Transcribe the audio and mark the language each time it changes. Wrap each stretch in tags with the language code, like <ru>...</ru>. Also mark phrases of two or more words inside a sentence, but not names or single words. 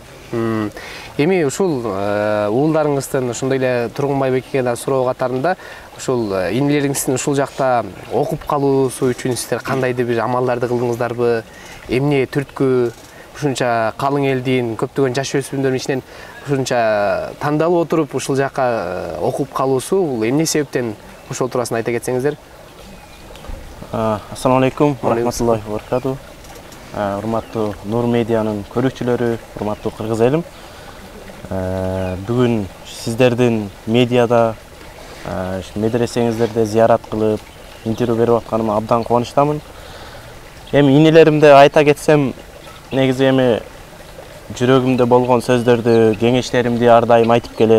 <ky>Эми ушул уулдарыңыздын ошондой эле Тургунбай бекеге да суроо катарында ушул инилериңиздин ушул жакта окуп калуусу үчүн сиздер кандайдыр бир амалдарды кылдыңыздарбы? Эмне түрткү ушунча калың элдин көптөгөн жаш өспүрүмдөрдүн ичинен ушунча тандалып отуруп ушул жакка окуп калуусу бул эмне себептен? Ошол туурасында айта кетсеңиздер.</ky> <ar>السلام عليكم، رحمة الله وبركاته.</ar> <ky>Урматтуу Нур Медианын көрүүчүлөрү, урматтуу кыргыз элим. Бүгүн сиздердин медиада, медресеңиздерде зиярат кылып, интервью берип атканыма абдан кубанычтамын. Эми инилеримде айта кетсем, негизи эми жүрөгүмдө болгон сөздөрдү, кеңештеримди ар дайым айтып келем.</ky>